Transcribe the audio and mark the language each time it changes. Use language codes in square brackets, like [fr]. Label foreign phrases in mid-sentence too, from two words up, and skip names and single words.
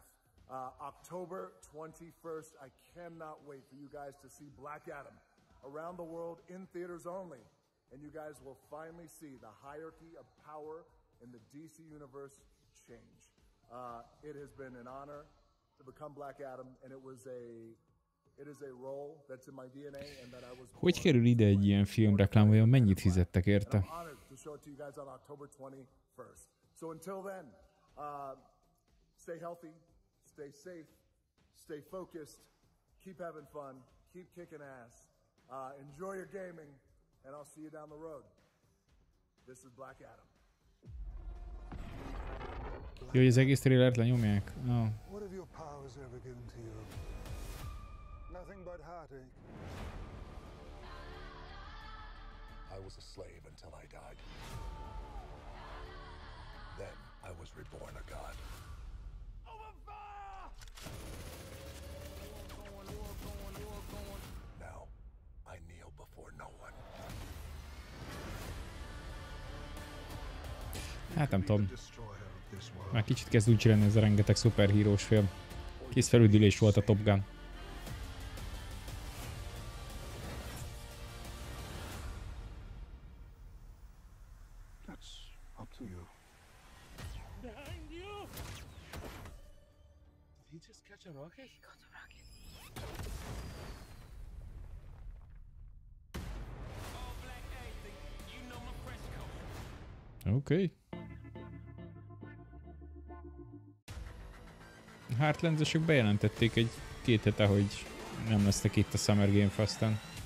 [en] October 21st, I cannot wait for you guys to see Black Adam around the world in theaters only. And you guys will finally see the hierarchy of power in the DC universe change. It has been an honor to become Black Adam, and it is a role that's in my DNA and that I was born. [hu] Hogy kerül ide egy ilyen filmreklám, vajon mennyit fizettek érte? [en] I'm honored to show it to you guys on October 21st. So until then, stay healthy, stay safe, stay focused, keep having fun, keep kicking ass, enjoy your gaming, and I'll see you down the road. This is Black Adam. [hu] Jó, hogy az egész trailert lenyomják? [en] Oh. What have your powers ever given to you? Nothing but heartache. I was a slave until I died. Then I was reborn a god. Now I kneel before no one. [hu] Hát nem tudom. Már kicsit kezd úgy lenni ez a rengeteg szuperhírós film. Kész felüdülés volt a Top Gun. [en] That's up to you. Behind you! Did he just catch a rocket? He got a rocket. All black anything. You know my fresh coat. [hu] Oké. Heartlands-esek bejelentették egy 2 hete, hogy nem lesznek itt a Summer Game Fest-en.